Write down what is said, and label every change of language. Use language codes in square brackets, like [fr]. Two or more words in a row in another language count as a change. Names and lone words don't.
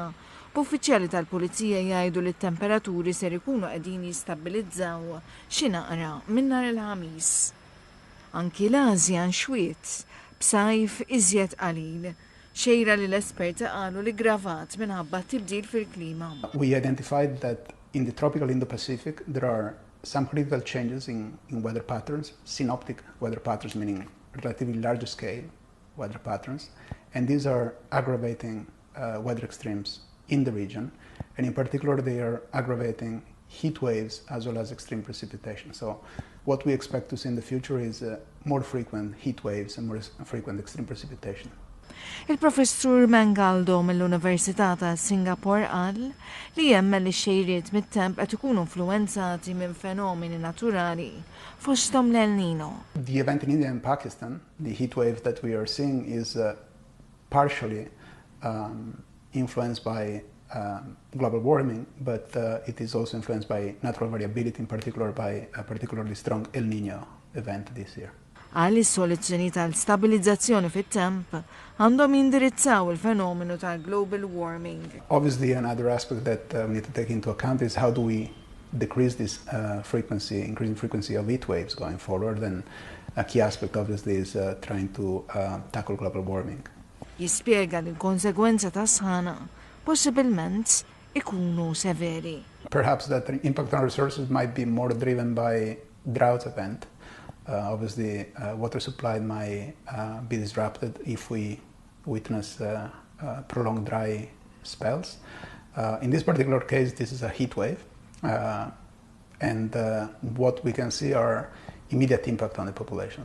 [mt] Uffiċjali tal-Pulizija jgħidu li t-temperaturi ser ikunu qegħdin jistabbilizzaw xi naqra minn nhar il-ħamis. Anki l-Asja nxwiet b'sajf iżjed qalil, xejra li l-esperti qalu li gravat minħabba tibdil fil-klima. [en] We identified that in the tropical Indo-Pacific there are some critical changes in weather patterns, synoptic weather patterns, meaning relatively larger scale weather patterns, and these are aggravating weather extremes in the region, and in particular they are aggravating heat waves as well as extreme precipitation. So what we expect to see in the future is more frequent heat waves and more frequent extreme precipitation. [mt] Il-professur Mangaldo mill-Università ta' Singapore qal li jemmel li xejriet mit-temp qed ikunu influenzati minn fenomeni naturali fosthom l-El Nino. [en] The event in India and Pakistan, the heat wave that we are seeing, is partially influenced by global warming, but it is also influenced by natural variability, in particular by a particularly strong El Nino event this year. [mt] Għalli s-soluzzjoni tal-stabilizzazzjoni fit-temp għandhom jindirizzaw il-fenomenu tal- [en] global warming. Obviously, another aspect that we need to take into account is how do we decrease this increasing frequency of heat waves going forward, and a key aspect obviously is trying to tackle global warming. [mt] Jispjega li l-konsegwenza ta' sħana possibilment ikunu severi. [en] Perhaps that the impact on resources might be more driven by drought event. Obviously, water supply might be disrupted if we witness prolonged dry spells. In this particular case, this is a heat wave, and what we can see are immediate impact on the population.